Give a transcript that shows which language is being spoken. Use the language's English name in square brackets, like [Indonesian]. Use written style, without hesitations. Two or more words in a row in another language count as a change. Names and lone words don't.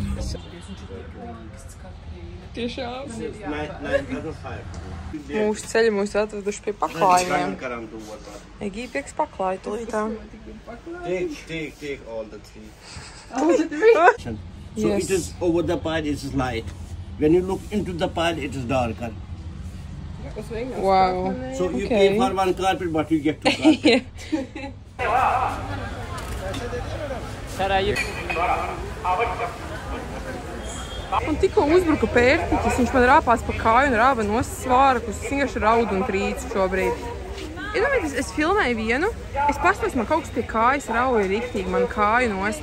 [Latvian] Tiešām. Mūsu ceļi mūs atveduši pie paklājumiem. Egīpieks paklāja tulītā. [English] Take all the 3. So it is over the pile, it is light. When you look into the pile, it is darker. Wow. So you pay for one carpet, but you get two carpets. [Latvian] Un tikko uzbruka pērtiķis, viņš man rāpās pa kāju un rāva no svārkus. Es vienkārši raudu un trīcu šobrīd. Iedomājieties, es filmēju vienu, es pastos, man kaut kas pie kājas rauja riktīgi, man kāju nost.